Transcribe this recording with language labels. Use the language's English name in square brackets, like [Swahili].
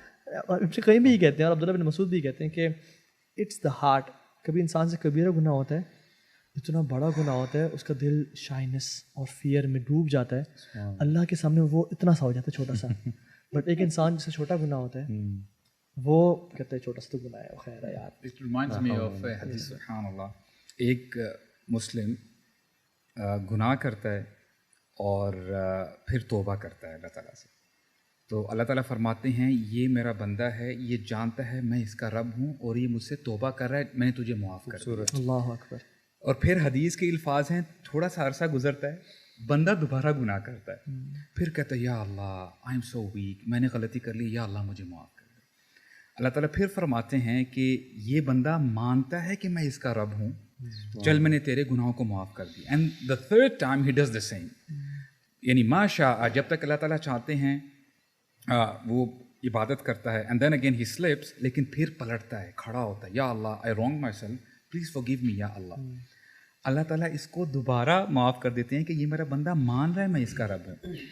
[Urdu] اور ابن قیم بھی کہتے ہیں اور عبداللہ بن مسعود بھی کہتے ہیں کہ [English] It's the heart. [Urdu] کبھی انسان سے کبیرہ گناہ ہوتا ہے, اتنا بڑا گناہ ہوتا ہے, اس کا دل شائنس اور فیئر میں ڈوب جاتا ہے, اللہ کے سامنے وہ اتنا سا ہو جاتا ہے چھوٹا سا. بٹ ایک انسان جس سے چھوٹا گناہ ہوتا ہے وہ کہتے ہیں چھوٹا سا تو گناہ ہے, خیر ہے یار. [English] It reminds me of a حدیث, سبحان اللہ. [Urdu] ایک مسلم گناہ کرتا ہے اور پھر توبہ کرتا ہے اللہ تعالیٰ سے, تو اللہ تعالیٰ فرماتے ہیں یہ میرا بندہ ہے, یہ جانتا ہے میں اس کا رب ہوں اور یہ مجھ سے توبہ کر رہا ہے, میں نے تجھے معاف کر دیا. اللہ اکبر. اور پھر حدیث کے الفاظ ہیں, تھوڑا سا عرصہ گزرتا ہے, بندہ دوبارہ گناہ کرتا ہے, پھر کہتا ہے یا اللہ [English] I am so weak, [Urdu] میں نے غلطی کر لی, یا اللہ مجھے معاف کر دے. اللہ تعالیٰ پھر فرماتے ہیں کہ یہ بندہ مانتا ہے کہ میں اس کا رب ہوں, چل میں نے تیرے گناہوں کو معاف کر دی. [English] And the third time he does the same. [Urdu] یعنی ماشاء جب تک اللہ تعالیٰ چاہتے ہیں وہ عبادت کرتا ہے, [English] and then again he slips, [Urdu] لیکن پھر پلٹتا ہے, کھڑا ہوتا ہے, یا اللہ [English] I wrong myself, please forgive me [Urdu] یا اللہ. اللہ تعالیٰ اس کو دوبارہ معاف کر دیتے ہیں کہ یہ میرا بندہ مان رہا ہے میں اس کا رب ہوں.